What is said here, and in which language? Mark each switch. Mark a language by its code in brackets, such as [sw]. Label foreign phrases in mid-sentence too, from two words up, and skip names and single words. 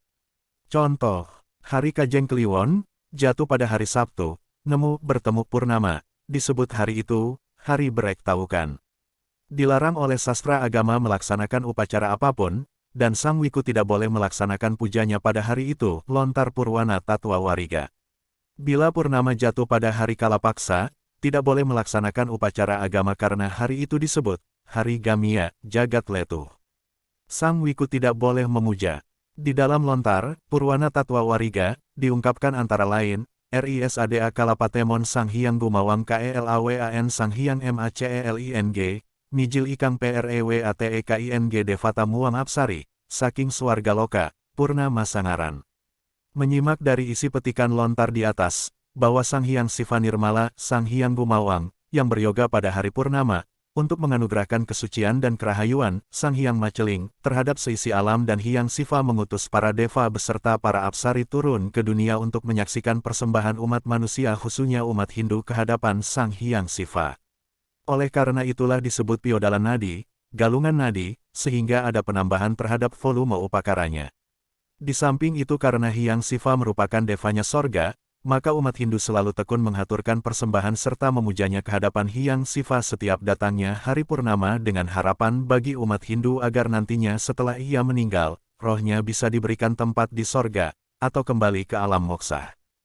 [id] Contoh, hari Kajeng Kliwon, jatuh pada hari Sabtu, nemu bertemu purnama, disebut hari itu hari Brek Tawukan. Dilarang oleh sastra agama melaksanakan upacara apapun, dan sang wiku tidak boleh melaksanakan pujanya pada hari itu, lontar purwana tatwa wariga. Bila purnama jatuh pada hari kalapaksa, tidak boleh melaksanakan upacara agama karena hari itu disebut hari Gamia, jagat letuh. Sang wiku tidak boleh memuja. Di dalam lontar purwana tatwa wariga, diungkapkan antara lain, [kaw] RISADA Kalapatemon Sang Hyang Gumawang KELAWAN Sang Hyang MACELING, Mijil Ikang PREWATEKING Devata Muang Apsari, saking Swarga Loka, Purnama Sangaran. [id] Menyimak dari isi petikan lontar di atas, bahwa Sang Hyang Siva Nirmala, Sang Hyang Gumawang, yang beryoga pada hari purnama, untuk menganugerahkan kesucian dan kerahayuan, Sang Hyang Maceling, terhadap seisi alam dan Hyang Siva mengutus para deva beserta para apsari turun ke dunia untuk menyaksikan persembahan umat manusia khususnya umat Hindu ke hadapan Sang Hyang Siva. Oleh karena itulah disebut piodalan nadi, galungan nadi, sehingga ada penambahan terhadap volume upakaranya. Di samping itu karena Hyang Siva merupakan devanya sorga, maka umat Hindu selalu tekun menghaturkan persembahan serta memujanya ke hadapan Hyang Siva setiap datangnya hari purnama dengan harapan bagi umat Hindu agar nantinya setelah ia meninggal, rohnya bisa diberikan tempat di sorga, atau kembali ke alam moksha.